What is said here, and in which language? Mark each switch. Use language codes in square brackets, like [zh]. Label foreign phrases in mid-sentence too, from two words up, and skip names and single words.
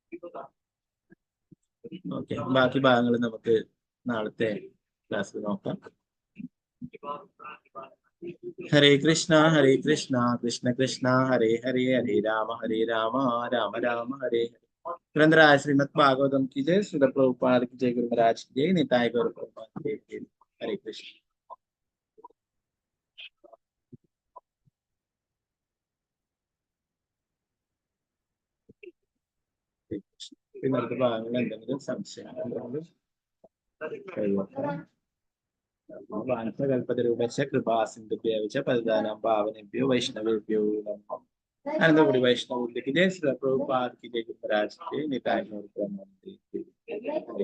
[ml] ഓക്കെ, ബാക്കി ഭാഗങ്ങൾ നമുക്ക് നാളത്തെ ക്ലാസ്സിൽ നോക്കാം. [sa] हरे कृष्ण कृष्ण कृष्ण हरे हरे, हरे राम राम राम हरे हरे. [hi] ഗ്രന്ഥരാജ ശ്രീമദ് ഭാഗവതം की जय, श्रील प्रभुपाद की जय, गुरु महाराज की जय, निताय गौर प्रभुपाद की जय। हरे कृष्ण। [ml] ഇന്നത്തെ ഭാഗങ്ങൾ എന്തെങ്കിലും സംശയങ്ങൾ [sa] वानप्रकल्पतरूपश कृपासिन्धुभ्यो च पतितानां पावनेभ्यो वैष्णवेभ्यो नमः। [hi] അനന്തപുരി വൈഷ്ണവ की जय, श्रील प्रभुपाद की जय, गुरु महाराज की जय, निताय गौर प्रभुपाद की जय।